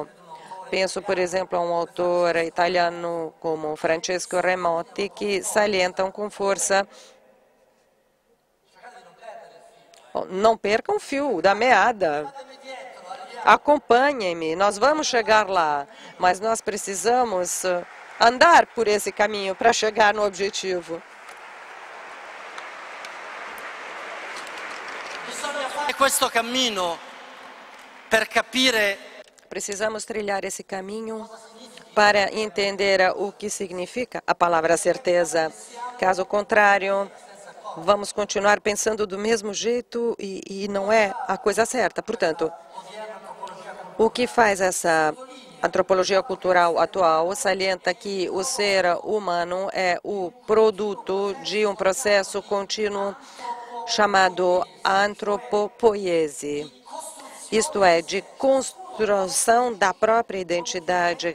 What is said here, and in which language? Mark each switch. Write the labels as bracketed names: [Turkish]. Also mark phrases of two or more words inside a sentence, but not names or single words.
[Portuguese] Penso, por exemplo, a um autor italiano como Francesco Remotti, que salientam com força: não percam o fio da meada. Acompanhem-me, nós vamos chegar lá, mas nós precisamos andar por esse caminho para chegar no objetivo. [Italian] Questo cammino per capire. [Portuguese] Precisamos trilhar esse caminho para entender o que significa a palavra certeza. Caso contrário, vamos continuar pensando do mesmo jeito e não é a coisa certa. Portanto, o que faz essa antropologia cultural atual salienta que o ser humano é o produto de um processo contínuo chamado antropopoiese, isto é, de construção da própria identidade.